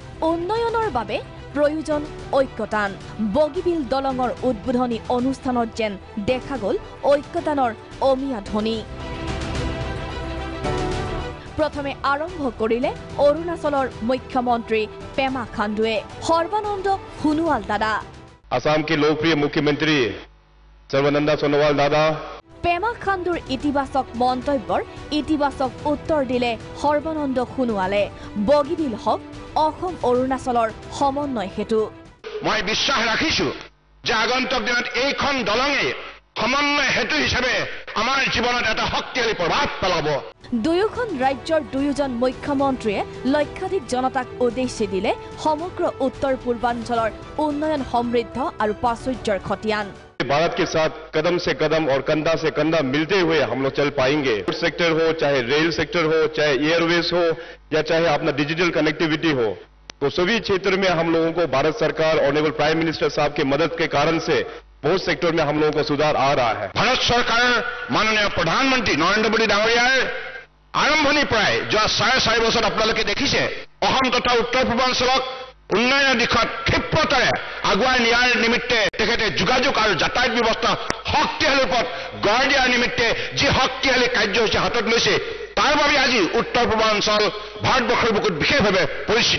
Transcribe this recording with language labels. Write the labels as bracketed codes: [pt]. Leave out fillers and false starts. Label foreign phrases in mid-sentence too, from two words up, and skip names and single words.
[as] উন্নয়নৰ বাবে প্ৰয়োজন ঐক্যতান বগীবিল দলঙৰ উদ্বোধনী অনুষ্ঠানত যেন দেখা গ'ল ঐক্যতানৰ অমিয়া ধ্বনি প্ৰথমে আৰম্ভ কৰিলে অৰুণাচলৰ মুখ্যমন্ত্ৰী পেমা খাণ্ডুৱে সৰ্বানন্দ সোণোৱাল দাদা [hi] असम के लोकप्रिय मुख्यमंत्री सर्बानंद सोनोवाल दादा [as] পেমা খাণ্ডুৰ ইতিবাচক মন্তব্যৰ ইতিবাচক উত্তৰ দিলে সৰ্বানন্দ সোণোৱালে বগীবিল হক অসম অৰুণাচলৰ সমন্বয় হেতু মই বিশ্বাস ৰাখিছো যে আগন্তুক দিনত এইখন দলঙে সমন্বয় হেতু হিচাপে আমাৰ জীৱনত এটা শক্তিশালী প্ৰভাৱ পেলাব দুয়োখন ৰাজ্যৰ দুয়োজন মুখ্যমন্ত্ৰীয়ে লক্ষাধিক জনতাক উদ্দেশ্যি দিলে সমগ্ৰ উত্তৰ পূৰ্বাঞ্চলৰ উন্নয়ন সমৃদ্ধ আৰু প্ৰাচুৰ্যৰ খতিয়ান [hi] भारत के साथ कदम से कदम और कंधा से कंधा मिलते हुए हम लोग चल पाएंगे [en] food sector [hi] हो चाहे [en] rail sector [hi] हो चाहे एयरवेज हो या चाहे अपना [en] digital connectivity [hi] हो तो सभी क्षेत्र में हम लोगों को भारत सरकार [en] honourable prime minister [hi] साहब की मदद के कारण से बहुत सेक्टर में हम लोगों को सुधार आ रहा है [as] ভাৰত চৰকাৰ মাননীয় প্ৰধানমন্ত্ৰী নৰেন্দ্ৰ মোদী ডাঙৰীয়াৰ আৰম্ভণিৰ প্ৰায় যো 4.5 বছৰ আপোনালোকে দেখিছে অসম তথা উত্তৰ পূৰ্বাঞ্চলক উন্নয়নৰ দিশত ক্ষিপ্ৰতাৰে আগুৱাই নিয়াৰ নিমিত্তে তেখেতে যোগাযোগ আৰু যাতায়াত ব্যৱস্থা শক্তিশালী ৰূপত গঢ় দিয়াৰ নিমিত্তে যি শক্তিশালী কাৰ্যসূচী হাতত লৈছে তাৰ বাবে আজি উত্তৰ পূৰ্বাঞ্চল ভাৰতবৰ্ষৰ বুকুত বিশেষভাৱে পৰিচিত